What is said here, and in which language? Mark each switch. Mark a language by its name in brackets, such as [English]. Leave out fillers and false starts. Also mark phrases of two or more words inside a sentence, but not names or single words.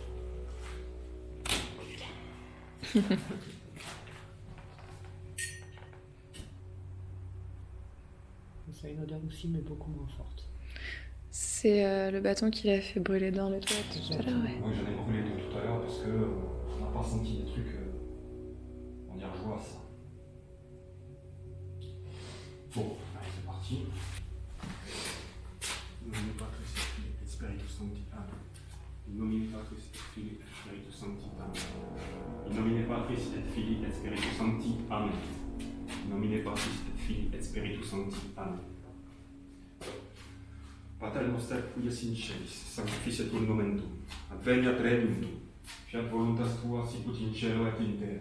[French] Ça a une odeur aussi, mais beaucoup moins forte. C'est le bâton qu'il a fait brûler dans les toilettes tout à l'heure, ouais. Oui, j'en ai brûlé deux tout à l'heure parce que on n'a pas senti des trucs, on y rejoint ça. Bon, allez, c'est parti. [Latin] Nomine Patris et Spiritus Sancti. In nomine Patris et Filii et Spiritus Sancti. In nomine Patris et Filii et Spiritus Sancti. Amen. In nomine Patris et Filii et Spiritus Sancti. Amen. Pater noster qui es in celis, sanctificetur nomen tuum, adveniat regnum tuum, fiat voluntas tua sicut in cielo et in terra.